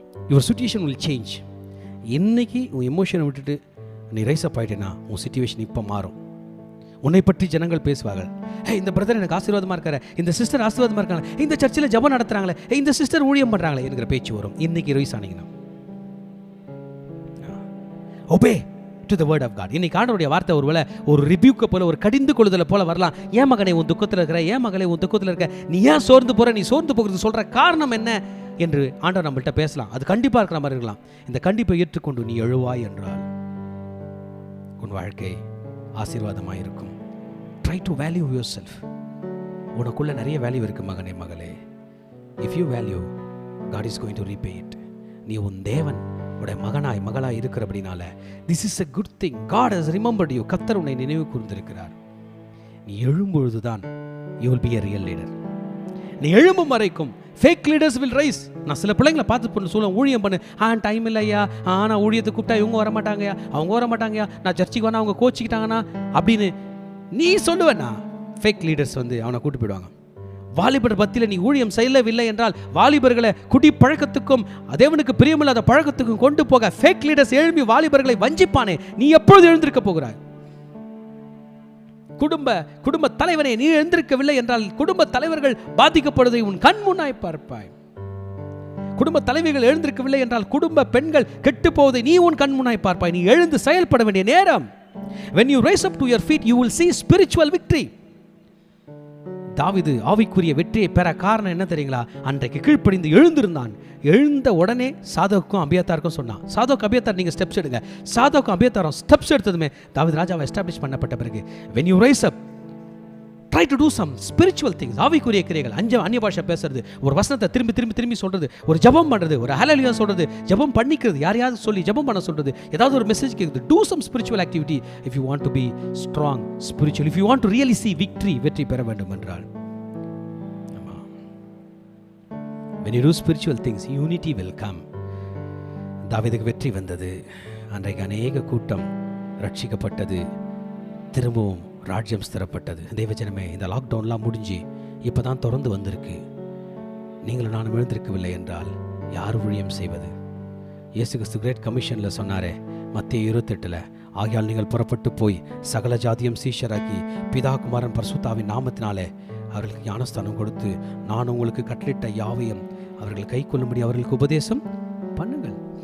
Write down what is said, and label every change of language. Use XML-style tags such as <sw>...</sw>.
<en>Your situation will change.</en> <ta>இன்னைக்கு உன் எமோஷனை விட்டுட்டு நீ ரைஸ் அப் ஆகிட்டேன்னா உன் சிச்சுவேஷன் இப்போ மாறும். உன்னை பற்றி ஜனங்கள் பேசுவார்கள். இந்த பிரதர் எனக்கு ஆசீர்வாதமாக இருக்காரு, இந்த சிஸ்டர் ஆசீர்வாதமாக இருக்காங்க, இந்த சர்ச்சில் ஜெபம் நடத்துகிறாங்களே, இந்த சிஸ்டர் ஊழியம் பண்ணுறாங்களே என்கிற பேச்சு வரும். இன்னைக்கு rice ஆனீங்கன்னா</ta> <en>obey to the word of God.</en> <ta>இன்னைக்கு ஆண்டவருடைய வார்த்தை ஒருவேளை ஒரு ரிபியூக்கை போல, ஒரு கடிந்து கொள்ளுதலை போல வரலாம். ஏன் மகனே உன் துக்கத்தில் இருக்கிற, ஏன் மகளே உன் துக்கத்தில் இருக்க, நீ ஏன் சோர்ந்து போகிற, நீ சோர்ந்து போகிறது சொல்கிற காரணம் என்ன என்று ஆண்டவர் நம்மள்கிட்ட பேசலாம். அது கண்டிப்பாக இருக்கிற மாதிரி இருக்கலாம். இந்த கண்டிப்பை ஏற்றுக்கொண்டு நீ எழுவாய் என்றால் உன் வாழ்க்கை ஆசீர்வாதமாக இருக்கும்.</ta> <en>Try to value yourself.</en> <ta>உனக்குள்ள நிறைய வேல்யூ இருக்கு மகனே மகளே.</ta> <en>If you value, God is going to repay it.</en> <ta>நீ உன் தேவன் உடைய மகனாய் மகளாய் இருக்கிறபடினால</ta> <en>This is a good thing. God has remembered you.</en> <ta>கர்த்தர் உன்னை நினைவு கூர்ந்திருக்கிறார். நீ எழும்பொழுது தான்</ta> <en>you will be a real leader.</en> <ta>நீ எழும்பும் வரைக்கும்</ta> <en>fake leaders will rise.</en> <ta>நான் சில பிள்ளைங்களை பார்த்து பண்ண சொல்ல, ஊழியம் பண்ணு, டைம் இல்லையா, நான் ஊழியத்தை கூப்பிட்டா இவங்க வர மாட்டாங்கயா, அவங்க வர மாட்டாங்கயா, நான் சர்ச்சுக்கு வேணா அவங்க கோச்சிக்கிட்டாங்கன்னா அப்படின்னு நீ சொல்லுவேண்ணா, ஃபேக் லீடர்ஸ் வந்து அவனை கூட்டு போயிடுவாங்க. வாலிபர் பத்தியில் நீ ஊழியம் செய்யவில்லை என்றால் வாலிபர்களை குடி பழக்கத்துக்கும் தேவனுக்கு பிரியமில்லாத பழக்கத்துக்கும் கொண்டு போக ஃபேக் லீடர்ஸ் எழுப்பி வாலிபர்களை வஞ்சிப்பானே, நீ எப்பொழுது எழுந்திருக்க போகிறாய்? குடும்ப தலைவனே, நீ எழுந்திருக்கவில்லை என்றால் குடும்ப தலைவர்கள் பாதிக்கப்படுவதை உன் கண் முன்னாய் பார்ப்பாய். குடும்ப தலைவிகள் எழுந்திருக்கவில்லை என்றால் குடும்ப பெண்கள் கெட்டு போவதை நீ உன் கண் முன்னாய் பார்ப்பாய். நீ எழுந்து செயல்பட வேண்டிய நேரம்.</ta> <en>When you rise up to your feet, you will see spiritual victory.</en> <ta>தாவீது ஆவிக்குரிய வெற்றியை பெற காரணம் என்ன தெரியுங்களா? அன்றைக்கு கீழ்ப்படிந்து எழுந்திருந்தான். எழுந்த உடனே சாதோக்கும் அபியத்தாருக்கும் சொன்னான், சாதோக் அபியத்தார் நீங்கள் ஸ்டெப்ஸ் எடுங்க. சாதோக்கும் அபியத்தாரும் ஸ்டெப்ஸ் எடுத்ததுமே தாவீது ராஜாவை எஸ்டாப்ளிஷ் பண்ணப்பட்ட பிறகு</ta> <en>when you rise up, try to do some spiritual things.</en> <ta>ஆவிக்குரிய கிரியைகள், அந்நிய பாஷை பேசுறது, ஒரு வசனத்தை திரும்பி திரும்பி திரும்பி சொல்றது, ஒரு ஜெபம் பண்றது, ஒரு ஹல்லேலூயா சொல்றது, ஜெபம் பண்ணிக்கிறது, யாரையாவது சொல்லி ஜெபம் பண்ண சொல்றது, ஏதாவது ஒரு மெசேஜ் கேட்குது.</ta> <en>do some spiritual activity if you want to be strong spiritually, if you want to really see victory,</en> <ta>வெற்றி பெற வேண்டும் என்றால்.</ta> <en>when you do spiritual things, unity will come.</en> <ta>தாவீதுக்கு வெற்றி வந்தது. அன்றைக்கு அநேக கூட்டம் ரட்சிக்கப்பட்டது, திரும்பவும் ராஜ்யம் ஸ்திரப்பட்டது. தேவஜனமே, இந்த லாக்டவுன்லாம் முடிஞ்சு இப்போ தான் திறந்து வந்திருக்கு. நீங்களும் நானும் எழுந்திருக்கவில்லை என்றால் யார் ஊழியம் செய்வது? இயேசு கிறிஸ்து கிரேட் கமிஷனில் சொன்னாரே, மத்திய 28, ஆகையால் நீங்கள் புறப்பட்டு போய் சகல ஜாதியும் சீஷராக்கி பிதா குமாரன் பரிசுத்தாவின் நாமத்தினாலே அவர்களுக்கு ஞானஸ்தானம் கொடுத்து நான் உங்களுக்கு கட்டளிட்ட யாவையும் அவர்கள் கை கொள்ளும்படி அவர்களுக்கு உபதேசம் பண்ணுங்கள்.</ta>